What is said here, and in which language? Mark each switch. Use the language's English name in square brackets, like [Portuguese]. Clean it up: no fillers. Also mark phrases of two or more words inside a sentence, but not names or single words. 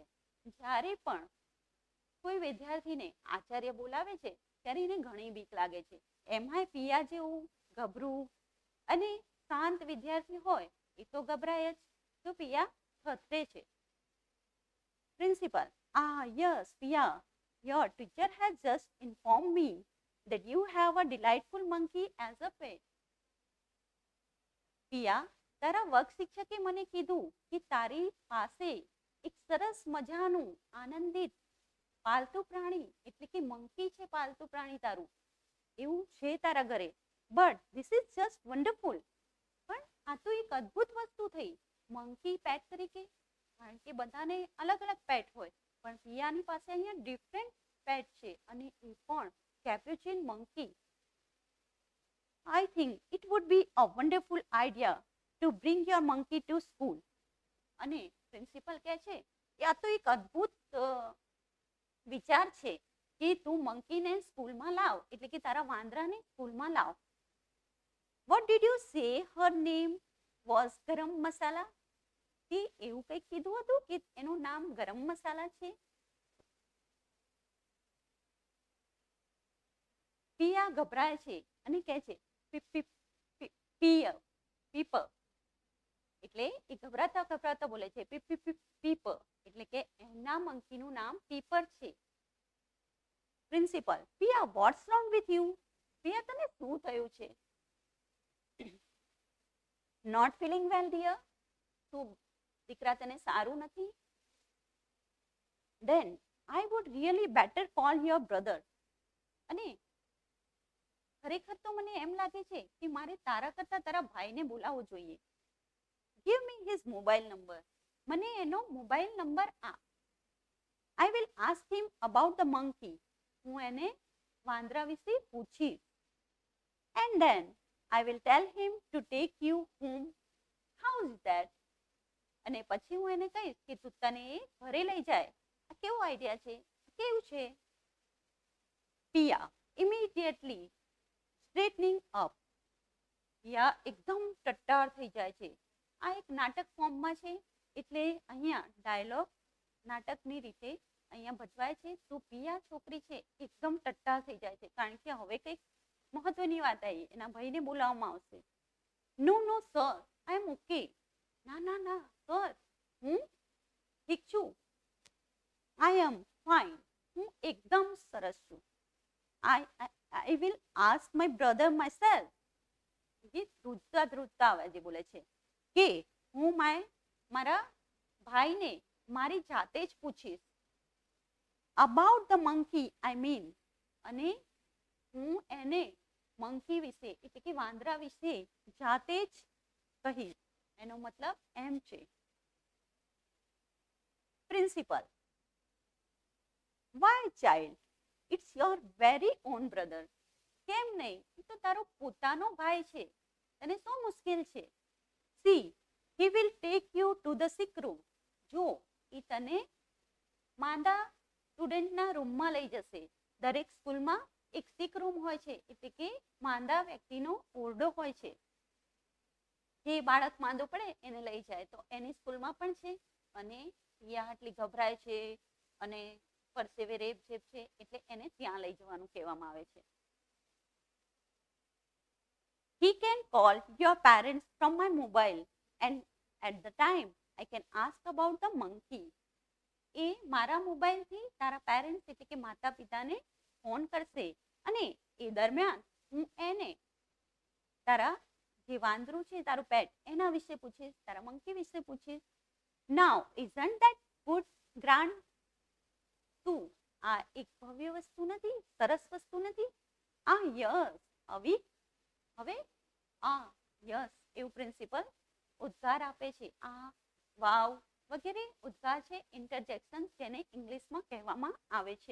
[Gujarati] જ્યારે પણ કોઈ વિદ્યાર્થીને આચાર્ય બોલાવે છે ત્યારે એને ઘણી બીક લાગે છે. એમાંય પિયા જેવું ગભરું અને શાંત વિદ્યાર્થી હોય એ તો ગભરાય જ. તો પિયા થથરે છે. પ્રિન્સિપલ, યસ પિયા, [English] your teacher has just informed me that you have a delightful monkey as a pet. [Gujarati] પિયા, તારા વર્ગ શિક્ષકે મને કીધું કે તારી પાસે એક સરસ મજાનું આનંદિત પાલતુ પ્રાણી એટલે કે મંકી છે પાલતુ પ્રાણી તારું, એવું છે તારા ઘરે. [English] But this is just wonderful. [Gujarati] પણ આ તો એક અદ્ભુત વસ્તુ થઈ [English] monkey pet [Gujarati] તરીકે, કારણ કે બધાને અલગ અલગ પેટ હોય, પણ પિયાની પાસે અહીંયા [English] different pet [Gujarati] છે અને એ પણ કેપ્યુચિન મંકી. [English] I think it would be a wonderful idea to bring your monkey to school. [Gujarati] અને પ્રિન્સિપલ કહે છે કે આ તો એક અદ્ભુત વિચાર છે કે તું મંકીને સ્કૂલમાં લાવ, એટલે કે તારા વાંદરાને સ્કૂલમાં લાવ. [English] What did you say her name was? [Gujarati] ગરમ મસાલા. તે એવું કંઈક કીધું હતું કે એનું નામ ગરમ મસાલા છે. પિયા ગભરાય છે અને કહે છે પીપર. એટલે એ ગભરાતા ગભરાતા બોલે છે પીપર, એટલે કે એના મંકીનું નામ પીપર છે. [English] પ્રિન્સિપલ, Piya what's wrong with you? [Gujarati] પિયા તને શું થયું છે? [English] Not feeling well dear? [Gujarati] શું દીકરા તને સારું નથી? [English] Then I would really better call your brother. [Gujarati] અને ખરેખર તો મને એમ લાગે છે કે મારે તારા કરતા તારા ભાઈને બોલાવવો જોઈએ. [English] Give me his mobile number. [Gujarati] મને એનો મોબાઈલ નંબર આપ. [English] I will ask him about the monkey. [Gujarati] હું એને વાંદરા વિશે પૂછીશ. [English] And then I will tell him to take you home. How is that? [Gujarati] અને પછી હું એને કહીશ કે તું તને ઘરે લઈ જાય. આ કેવો આઈડિયા છે? કેવું છે? પિયા [English] immediately straightening up. [Gujarati] પિયા એકદમ ટટ્ટાર થઈ જાય છે. આ એક નાટક ફોર્મમાં છે, એટલે અહીંયા ડાયલોગ નાટકની રીતે અહીંયા ભજવાય છે. તો પિયા છોકરી છે એકદમ ટટ્ટાર થઈ જાય છે, કારણ કે હવે કંઈક મહત્વની વાત આવી, એના ભાઈને બોલાવવામાં આવશે. [English] No no sir, I am OK. [Gujarati] ના ના ના સર, હું ઠીક છું. [English] I am fine, [Gujarati] હું એકદમ સરસ છું. [English] I will ask my brother myself. [Gujarati] એ ધ્રુજતા ધ્રુજતા અવાજે બોલે છે કે હું મારા ભાઈને મારી જાતે જ પૂછીશ. [English] About the monkey, I mean. [Gujarati] અને હું એને મંકી વિશે એટલે કે વાંદરા વિશે જાતે જ કહીશ. એનો મતલબ એમ છે. પ્રિન્સિપલ, [English] why child? It's your very own brother. [Gujarati] કેમ નહીં? એ તો તારો પોતાનો ભાઈ છે, તને શું મુશ્કેલ છે? [English] See, he will take you to the sick room. [Gujarati] જો એ તને માંદા સ્ટુડન્ટના રૂમમાં લઈ જશે. દરેક સ્કૂલમાં એક [English] sick room [Gujarati] હોય છે, એટલે કે માંદા વ્યક્તિનો ઓરડો હોય છે. જે બાળક માંદો પડે એને લઈ જાય, તો એની સ્કૂલમાં પણ છે. અને પિયા આટલી ગભરાય છે અને પરસેવે રેપ જેપ છે, એટલે એને ત્યાં લઈ જવાનું કહેવામાં આવે છે. [English] He can call your parents from my mobile and at the time I can ask about the monkey. [Gujarati] એ મારા મોબાઈલથી તારા પેરેન્ટ્સ એટલે કે માતા પિતાને ફોન કરશે, અને એ દરમિયાન હું એને તારા જે વાંદરું છે તારું પેટ એના વિશે પૂછીશ, તારા મંકી વિશે પૂછીશ. [English] Now isn't that good, grand? [Gujarati] શું આ એક ભવ્ય વસ્તુ નથી? સરસ વસ્તુ નથી? યસ અવિક. હવે યસ એવું પ્રિન્સિપલ ઉદ્ગાર આપે છે. વાવ વગેરે ઉદ્ગાર છે, ઇન્ટરજેક્શન, જેને ઇંગ્લિશમાં કહેવામાં આવે છે.